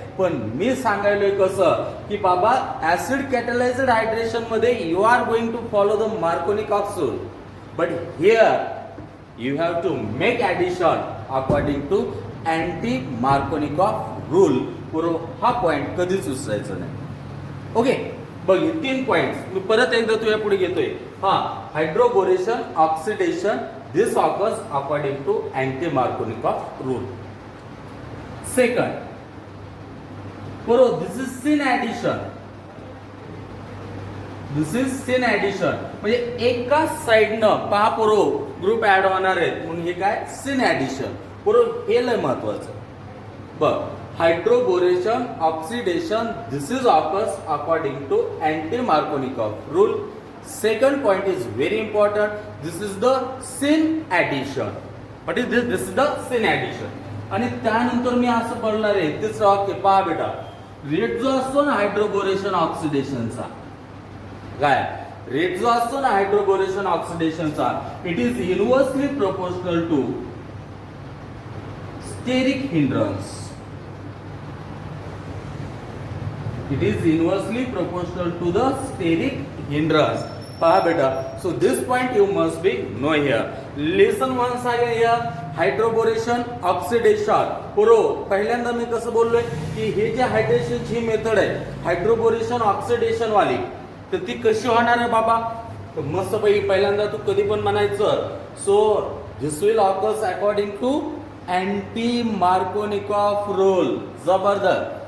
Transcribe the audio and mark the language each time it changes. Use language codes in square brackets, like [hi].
[mr] पण मी सांगायलोय कसं की बाबा, [en] Acid catalysed hydration मध्ये you are going to follow the Markovnikov rule, but here you have to make addition according to anti Markovnikov rule. [mr] बरोबर, हा point कधीच विसरायचा नाही. ओके, बघ, 3 पॉइंट मी परत एकदा तुझ्या पुढे घेतोय. [en] हा, hydroboration oxidation, this occurs according to anti-Markovnikov rule. Second, this is syn addition. This is syn addition. [mr] म्हणजे एका साइडनं पहा पोरो ग्रुप ऍड होणार आहेत म्हणून हे काय, सिन ऍडिशन. बरोबर, हे लय महत्वाचं. बघ, [en] Hydroboration oxidation, this is occurs according to anti Markovnikov rule. Second point is very important. This is the syn addition. What is this? This is the syn addition. [mr] आणि त्यानंतर मी असं बोलणार आहे तिसरं वाक्य. पहा बेटा, रेट जो असतो ना हायड्रोबोरेशन ऑक्सिडेशनचा, काय रेट जो असतो ना hydroboration ऑक्सिडेशनचा, [en] It is inversely proportional to steric hindrance. It is inversely proportional to the steric hindrance. [mr] पहा बेटा, [en] So this point you must be know here. Lesson once आहे here hydroboration oxidation. [mr] बरोबर, पहिल्यांदा मी कसं बोललोय की हे जे हायड्रेशनची मेथड आहे हायड्रोबोरेशन ऑक्सिडेशन वाली, तर ती कशी होणार आहे बाबा. तर मस्त पैकी पहिल्यांदा तू कधी पण म्हणायचं [en] So this will occurs according to anti Markovnikov rule. जबरदस्त.